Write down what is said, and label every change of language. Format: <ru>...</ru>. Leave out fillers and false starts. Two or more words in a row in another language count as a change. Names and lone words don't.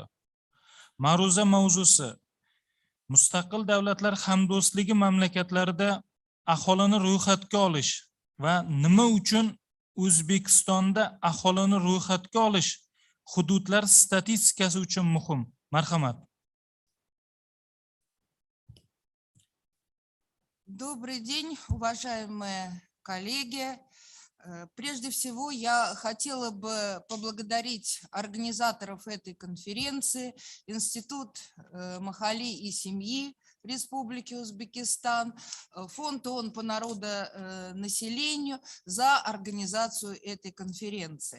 <uz>Ma'ruza mavzusi: Mustaqil davlatlar hamdo'stligi mamlakatlarida aholini ro'yxatga olish va nima uchun O'zbekistonda aholini ro'yxatga olish hududlar statistikasi uchun muhim. Marhamat.</uz> <ru>Добрый день, уважаемые коллеги. Прежде всего, я хотела бы поблагодарить организаторов этой конференции, Институт Махали и семьи Республики Узбекистан, Фонд ООН по народонаселению за организацию этой конференции.</ru>